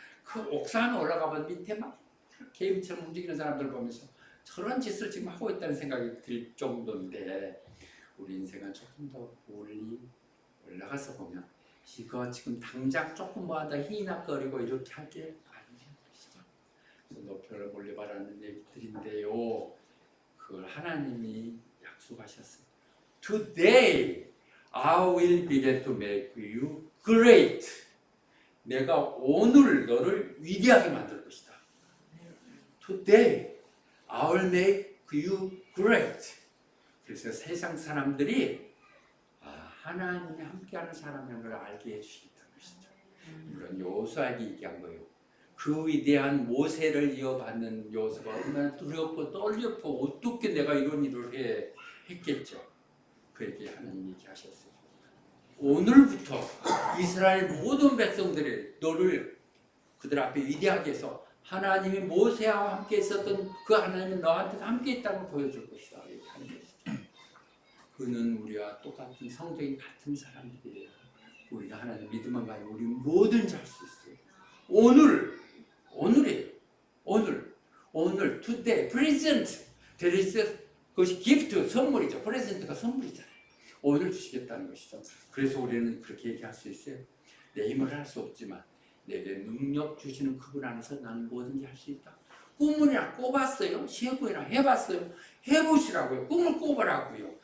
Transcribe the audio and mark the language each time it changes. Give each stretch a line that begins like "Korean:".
Korean: 그 옥상 올라가면 밑에 막 개미처럼 움직이는 사람들 보면서 저런 짓을 지금 하고 있다는 생각이 들 정도인데, 우리 인생은 조금 더 멀리 올라가서 보면 이거 지금 당장 조금 뭐하다 희낙거리고 이렇게 할 게 아니에요. 그래서 높여라 몰리보라는 얘기들인데요, 그걸 하나님이 약속하셨어요.
English: Today I will begin to make you great.
Korean: 내가 오늘 너를 위대하게 만들 것이다.
English: Today I will make you great.
Korean: 그래서 세상 사람들이 하나님이 함께하는 사람인 걸 알게 해주시겠다는 것이죠. 물론 여호수아에게 얘기한 거예요. 그 위대한 모세를 이어받는 여호수아가 얼마나 두렵고 떨렸고 어떻게 내가 이런 일을 했겠죠. 그에게 하나님 얘기하셨어요. 오늘부터 이스라엘 모든 백성들이 너를 그들 앞에 위대하게 해서 하나님이 모세와 함께 있었던 그 하나님이 너한테 함께 있다는 걸 보여줄 것이다. 하는 것이죠. 그는 우리와 똑같은 성적인 같은 사람들이에요. 우리가 하나님 믿음만 가지고 우리 뭐든지 할 수 있어요. 오늘이에요. 오늘,
English: today, present. There is
Korean: 그것이
English: gift,
Korean: 선물이죠. present가 선물이잖아요. 오늘 주시겠다는 것이죠. 그래서 우리는 그렇게 얘기할 수 있어요. 내 힘을 할 수 없지만 내게 능력 주시는 그분 안에서 나는 뭐든지 할 수 있다. 꿈이나 꿔봤어요? 시험이나 해봤어요? 해보시라고요. 꿈을 꿔보라고요.